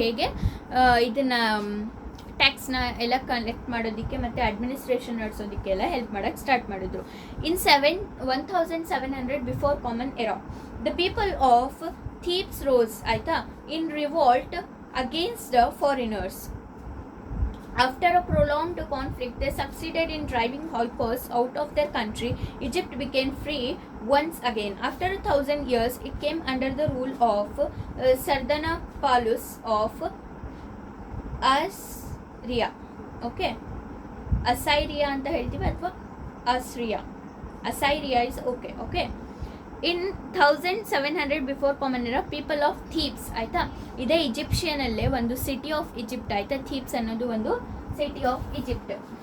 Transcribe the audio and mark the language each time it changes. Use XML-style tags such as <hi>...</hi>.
<kn>ಹೇಗೆ ಇದನ್ನು ಟ್ಯಾಕ್ಸ್ನ ಎಲ್ಲ ಕಲೆಕ್ಟ್ ಮಾಡೋದಕ್ಕೆ ಮತ್ತು ಅಡ್ಮಿನಿಸ್ಟ್ರೇಷನ್ ನಡೆಸೋದಕ್ಕೆಲ್ಲ ಹೆಲ್ಪ್ ಮಾಡೋಕ್ಕೆ ಸ್ಟಾರ್ಟ್ ಮಾಡಿದ್ರು.</kn> <en>In 1700 before common era the people of Thebes rose, ಆಯಿತಾ, in revolt against the foreigners. After a prolonged conflict, they succeeded in driving Hyksos out of their country. Egypt became free once again. After 1,000 years, it came under the rule of Sardanapalus of Assyria.</en> <kn>Okay, Assyria ಅಂತ ಹೇಳ್ತೀವಿ ಅಥವಾ Assyria.</kn> <en>Assyria is okay. Okay. In 1700 before common era people of Thebes, ಆಯಿತಾ,</en> <kn>ಇದೇ ಈಜಿಪ್ಷಿಯನಲ್ಲೇ ಒಂದು</kn> <en>City of Egypt, ಆಯಿತಾ.</en> <kn>ಥೀಬ್ಸ್ ಅನ್ನೋದು ಒಂದು</kn> <en>City of Egypt.</en>